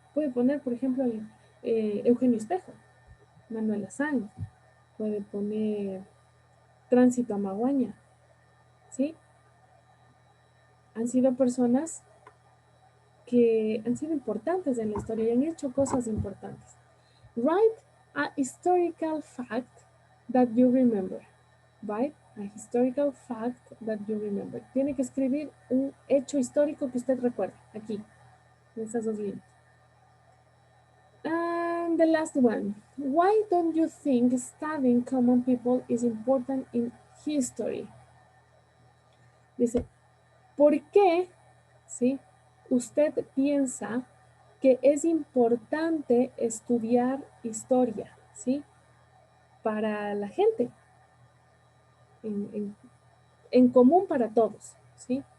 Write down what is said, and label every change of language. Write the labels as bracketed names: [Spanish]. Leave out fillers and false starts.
[Spanish] Puede poner, por ejemplo, Eugenio Espejo, Manuela Sanz, puede poner Tránsito a Maguaña, ¿sí? Han sido personas que han sido importantes en la historia y han hecho cosas importantes. [English] Write a historical fact that you remember. Write a historical fact that you remember. [Spanish] Tiene que escribir un hecho histórico que usted recuerda, aquí, en estas dos líneas. [English] And the last one. Why don't you think studying common people is important in history? [Spanish] Dice, ¿Por qué, sí, usted piensa que es importante estudiar historia, sí, para la gente, en, en- en común para todos, sí?